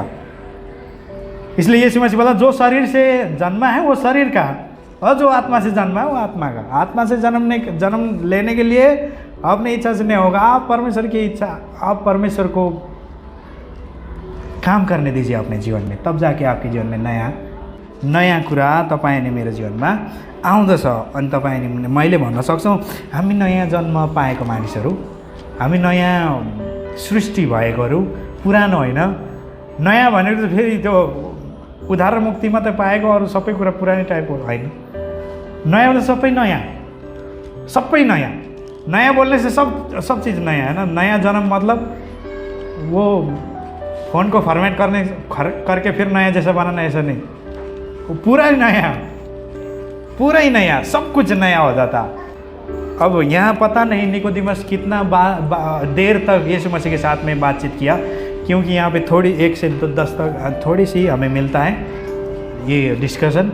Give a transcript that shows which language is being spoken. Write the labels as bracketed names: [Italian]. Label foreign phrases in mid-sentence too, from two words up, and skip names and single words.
[Hindi] इसलिए यीशु मसीह बोला, जो शरीर से जन्मा है वो शरीर का, और जो आत्मा से जन्मा है वो आत्मा का। आत्मा से जन्म लेने के लिए अपनी इच्छा से नहीं होगा। आप परमेश्वर की इच्छा, आप परमेश्वर को काम करने दीजिए अपने जीवन में, तब जाके आपके जीवन में [Nepali] नयाँ कुरा तपाईँ मेरो जीवनमा आउँदछ। अनि तपाईँ मैले भन्न सक्छौँ, हामी नयाँ जन्म पाएको मानिसहरू, हामी नयाँ सृष्टि भएकोहरू, पुरानो होइन। नयाँ भनेर त फेरि त्यो उद्धार र मुक्ति मात्रै पाएको, अरू सबै कुरा पुरानै टाइपको होइन। नयाँ त सबै नयाँ, सबै नयाँ। [Hindi] नया बोलने से सब चीज़ नया है ना। नया जन्म मतलब वो फ़ोन को फॉर्मेट करके फिर नया जैसा बनाना, ऐसा नहीं। वो पूरा ही नया, पूरा ही नया, सब कुछ नया हो जाता। अब यहाँ पता नहीं निकोदिमस कितना देर तक यीशु मसीह के साथ में बातचीत किया, क्योंकि यहाँ पे थोड़ी 1 से 10 तक थोड़ी सी हमें मिलता है ये डिस्कशन।